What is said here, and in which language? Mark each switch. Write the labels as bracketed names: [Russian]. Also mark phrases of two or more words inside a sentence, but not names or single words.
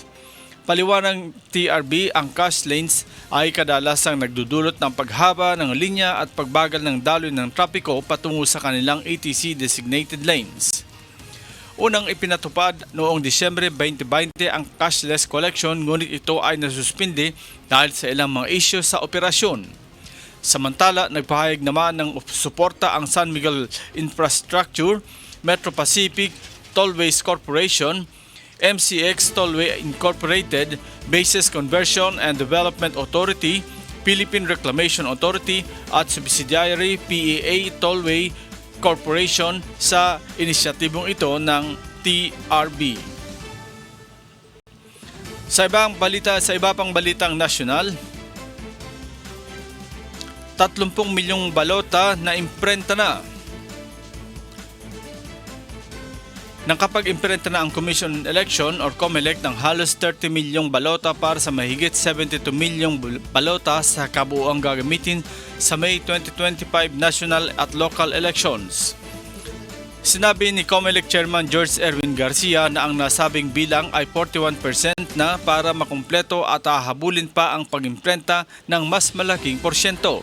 [Filipino] Paliwanag ng TRB, ang [English] cash lanes [Filipino] ay kadalasang nagdudulot ng paghaba ng linya at pagbagal ng daloy ng trapiko patungo sa kanilang ETC [English] designated lanes. [Filipino] Unang ipinatupad noong Disyembre 2020 ang [English] cashless collection, [Filipino] ngunit ito ay nasuspindi dahil sa ilang mga isyu sa operasyon. Samantala, nagpahayag naman ng suporta ang San Miguel Infrastructure, Metro Pacific Tollways Corporation, MCX Tollway Incorporated, Bases Conversion and Development Authority, Philippine Reclamation Authority at subsidiary PEA Tollway Corporation sa inisyatibong ito ng TRB. Sa iba pang balitang nasyonal, 30 milyong balota na imprenta na. Nakapag-imprenta na ang Commission Election or COMELEC ng halos 30 milyong balota para sa mahigit 72 milyong balota sa kabuuang gagamitin sa May 2025 national at [English] local elections. [Filipino] Sinabi ni COMELEC Chairman George Erwin Garcia na ang nasabing bilang ay 41% na para makumpleto at hahabulin pa ang pag-imprenta ng mas malaking porsyento.